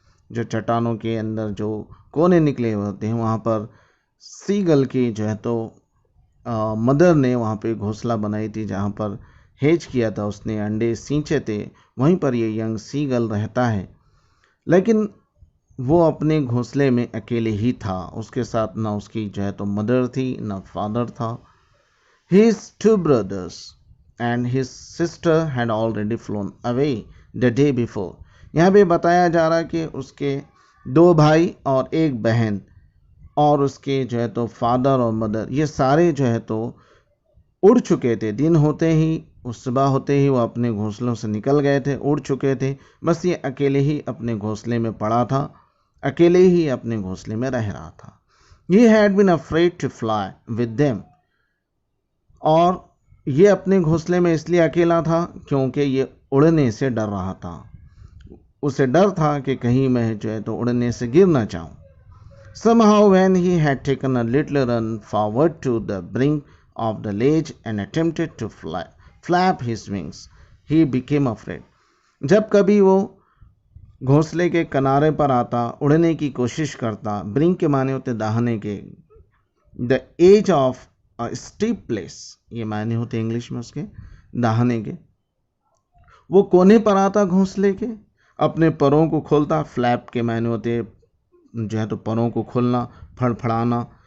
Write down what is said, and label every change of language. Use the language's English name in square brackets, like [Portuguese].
[Hindi] जो चट्टानों के अंदर जो कोने निकले हुए होते हैं, वहाँ पर सीगल की जो है तो मदर ने वहाँ पे घोंसला बनाई थी, जहाँ पर हेज किया था, उसने अंडे सींचे थे, वहीं पर ये यंग सीगल रहता है। लेकिन वो अपने घोंसले में अकेले ही था, उसके साथ ना उसकी जो है तो मदर थी ना फादर था। [English] His two brothers and his sister had already flown away the day before. [Hindi] यहाँ पे बताया जा रहा है कि उसके 2 भाई और 1 बहन और उसके जो है तो फादर और मदर, ये सारे जो है तो उड़ चुके थे। दिन होते ही, उस सुबह होते ही वो अपने घोंसलों से निकल गए थे, उड़ चुके थे। बस ये अकेले ही अपने घोंसले में पड़ा था, अकेले ही अपने घोंसले में रह रहा था। [English] He had been afraid to fly with them. [Hindi] और ये अपने घोंसले में इसलिए अकेला था क्योंकि ये उड़ने से डर रहा था। उसे डर था कि कहीं मैं जो है तो उड़ने से गिर ना जाऊं। [English] Somehow when he had taken a little run forward to the brink of the ledge and attempted to flap his wings, he became afraid. [Hindi] जब कभी वो घोंसले के किनारे पर आता, उड़ने की कोशिश करता, ब्रिंक के माने होते दाहने के, [English] the edge of a steep place, [Hindi] ये माने होते इंग्लिश में उसके दाहने के, वो कोने पर आता घोंसले के, अपने परों को खोलता, फ्लैप के माने होते जो है तो परों को खोलना, फड़फड़ाना।